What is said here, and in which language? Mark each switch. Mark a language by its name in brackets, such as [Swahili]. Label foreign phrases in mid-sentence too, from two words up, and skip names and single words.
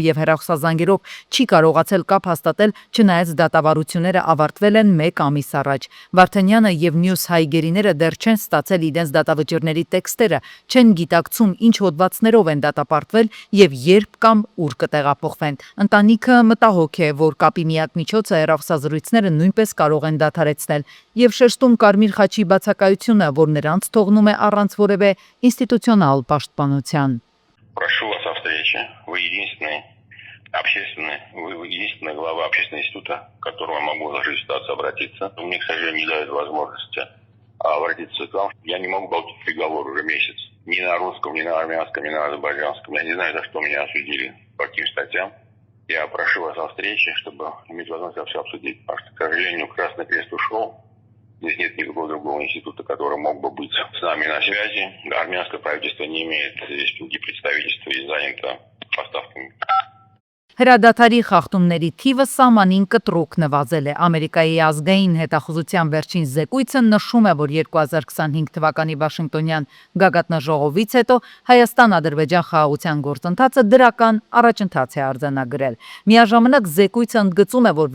[Armenian] եւ հեռախոսազանգերով չի կարողացել կապ հաստատել, չնայած դատավարությունները ավարտվել են 1 ամիս առաջ։ Վարդանյանը եւ մյուս հայ գերիները դեռ չեն ստացել իրենց դատավճիռների տեքստերը, չեն գիտակցում ինչ հոդվածներով են դատապարտվել եւ երբ կամ ուր կտեղափոխվեն։ Ընտանիքը մտահոգ է, որ կապի միակ միջոցը հեռախոսազրույցները нույնպես կարող են դադարեցնել եւ շեշտում Կարմիր խաչի բացակայությունը, որ նրանց թողնում է առանց որևէ ինստիտուցիոնալ պաշտպանության։ [Russian] Прошу вас о встрече. Вы единственный глава общественного института, к которому могу в сложившейся ситуации обратиться. Мне, к сожалению, не дают возможности обратиться к вам. Я не могу получить приговор уже месяц. ни на русском, ни на армянском, ни на азербайджанском. Я не знаю, за что меня осудили, по каким статьям. Я прошу вас о встрече, чтобы иметь возможность все обсудить. Потому что, к сожалению, Красный Крест ушел. Здесь нет никакого другого института, который мог бы быть с нами на связи. Армянское правительство не имеет здесь ни представительства и занято поставками. [Armenian] Հրադադարի խախտումների թիվը սահմանին կտրուկ նվազել է։ Ամերիկայի ազգային հետախուզության վերջին զեկույցը նշում է, որ 2025 թվականի Վաշինգտոնյան գագաթնաժողովից հետո Հայաստան-Ադրբեջան խաղաղության գործընթացը դրական առաջընթաց է արձանագրել։ Միաժամանակ զեկույցը ընդգծում է, որ